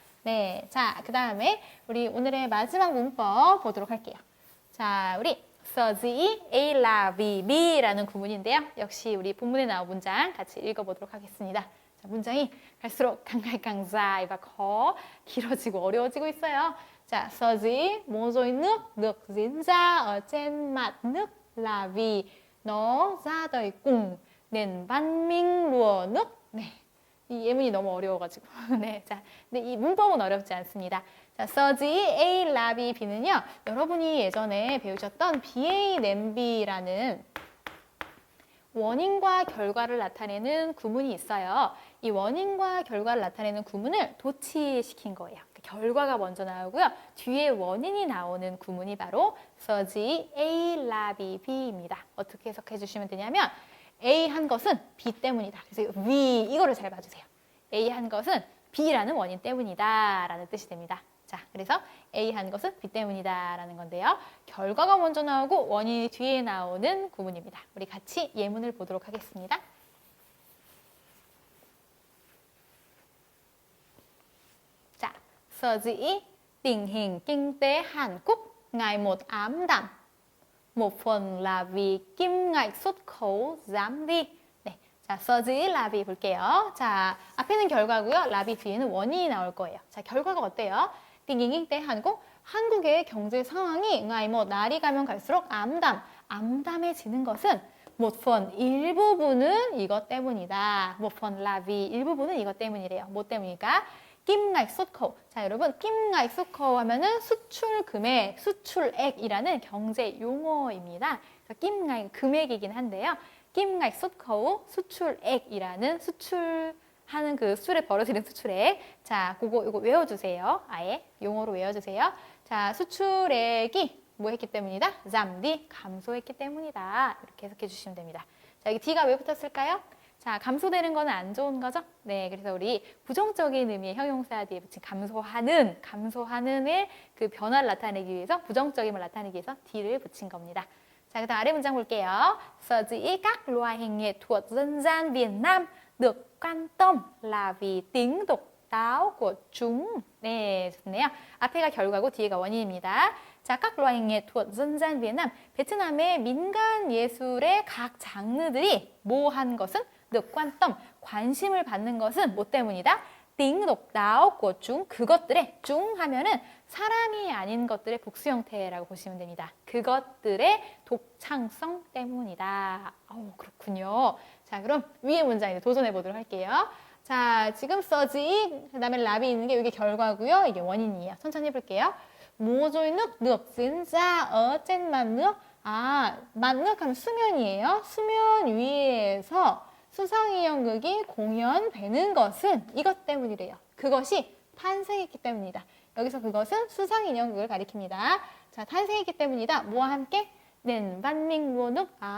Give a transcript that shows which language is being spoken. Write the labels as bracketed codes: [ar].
[ko] 네, 자, 그 다음에 우리 오늘의 마지막 문법 보도록 할게요. 자, 우리 서지 A la V B라는 구문인데요. 역시 우리 본문에 나온 문장 같이 읽어보도록 하겠습니다. 자, 문장이 갈수록 강갈강자이바 커 길어지고 어려워지고 있어요. 자, 서지 [vi] 모조이 nước diễn ra ở trên mặt nước là vì nó ra đời cùng nền văn minh lúa nước. 네. [ko] 이 예문이 너무 어려워가지고. 네, 자, 근데 이 문법은 어렵지 않습니다. 자, 서지 A 라비 B는요, 여러분이 예전에 배우셨던 BA 냄비라는 원인과 결과를 나타내는 구문이 있어요. 이 원인과 결과를 나타내는 구문을 도치시킨 거예요. 결과가 먼저 나오고요. 뒤에 원인이 나오는 구문이 바로 서지 A 라비 B입니다. 어떻게 해석해 주시면 되냐면 A 한 것은 B 때문이다. 그래서 V 이거를 잘 봐주세요. A 한 것은 B라는 원인 때문이다 라는 뜻이 됩니다. 자, 그래서 A 한 것은 B 때문이다 라는 건데요. 결과가 먼저 나오고 원인이 뒤에 나오는 구문입니다. 우리 같이 예문을 보도록 하겠습니다. 자, 서지 [vi] tình hình kinh tế Hàn Quốc ngày một ảm đạm. Một phần là vì kim ngạch xuất khẩu giảm đi. [ko] 네, 자, 서지 라비 볼게요. 자, 앞에는 결과고요. 라비 뒤에는 원인이 나올 거예요. 자, 결과가 어때요? 띵잉잉 때 한국의 경제 상황이 뭐 날이 가면 갈수록 암담해지는 것은 [vi] một phần [ko] 일부분은 이것 때문이다. [vi] một phần là vì [ko] 일부분은 이것 때문이래요. 뭐 때문일까? 김ngạch xuất khẩu. 자, 여러분, 김ngạch xuất khẩu 하면은 수출 금액, 수출액이라는 경제 용어입니다. 그래서 김ngạch 금액이긴 한데요. 김ngạch xuất khẩu 수출액이라는 수출하는 그 수출에 벌어지는 수출액. 자, 이거 외워주세요. 아예 용어로 외워주세요. 자, 수출액이 뭐 했기 때문이다? 잠디 감소했기 때문이다. 이렇게 해석해 주시면 됩니다. 자, 여기 D가 왜 붙었을까요? 자, 감소되는 거는 안 좋은 거죠? 네, 그래서 우리 부정적인 의미의 형용사 뒤에 붙인 감소하는의 그 변화를 나타내기 위해서, 부정적임을 나타내기 위해서 D를 붙인 겁니다. 자, 그다음 아래 문장 볼게요. [vi] Sở dĩ các loại hình nghệ thuật dân gian Việt Nam được quan tâm là vì tính độc đáo của chúng. [ko] 네, 좋네요. 앞에가 결과고 뒤에가 원인입니다. [vi] 자, các loại hình nghệ thuật dân gian Việt Nam. [ko] 베트남의 민간 예술의 각 장르들이 뭐한 것은 [vi] được quan tâm, [ko] 관심을 받는 것은 뭐 때문이다? [vi] tính độc đáo của chúng, [ko] 그것들의 중 하면은 사람이 아닌 것들의 복수 형태라고 보시면 됩니다. 그것들의 독창성 때문이다. 그렇군요. 자, 그럼 위의 문장 이제 도전해 보도록 할게요. 자, 지금 써지, 그 다음에 랍이 있는 게 이게 결과고요. 이게 원인이에요. 천천히 해볼게요. [vi] Mùa trôi nước được diễn ra ở trên mặt nước. [ko] mặt nước 하면 수면이에요. 수면 위에서 수상인형극이 공연되는 것은 이것 때문이래요. 그것이 탄생했기 때문이다. 여기서 그것은 수상인형극을 가리킵니다. 자, 탄생했기 때문이다. 뭐와 함께? 낸 반민문욱.